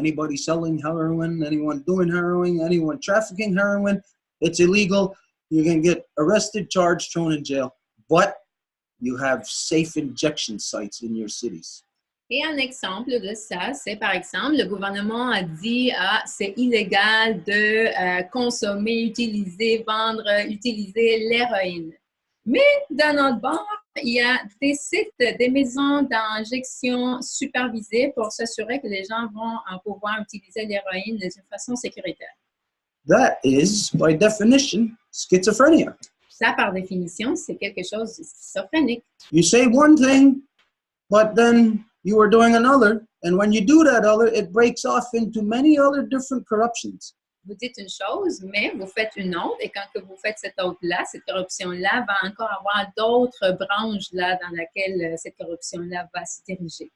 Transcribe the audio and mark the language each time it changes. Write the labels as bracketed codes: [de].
[en] Anybody selling heroin, anyone doing heroin, anyone trafficking heroin, it's illegal. You can get arrested, charged, thrown in jail. But you have safe injection sites in your cities. [fr] Et un exemple de ça, c'est par exemple, le gouvernement a dit c'est illégal de consommer, utiliser, vendre, utiliser l'héroïne. Mais d'un autre bord, il y a des sites, des maisons d'injection supervisées pour s'assurer que les gens vont pouvoir utiliser l'héroïne d'une façon sécuritaire. [en] That is, by definition, schizophrenia. [fr] Ça, par définition, c'est quelque chose de schizophrénique. [en] You say one thing, but then you are doing another, and when you do that other, it breaks off into many other different corruptions. [fr] Vous dites une chose, mais vous faites une autre, et quand que vous faites cette autre-là, cette corruption-là va encore avoir d'autres branches-là dans laquelle cette corruption-là va se diriger.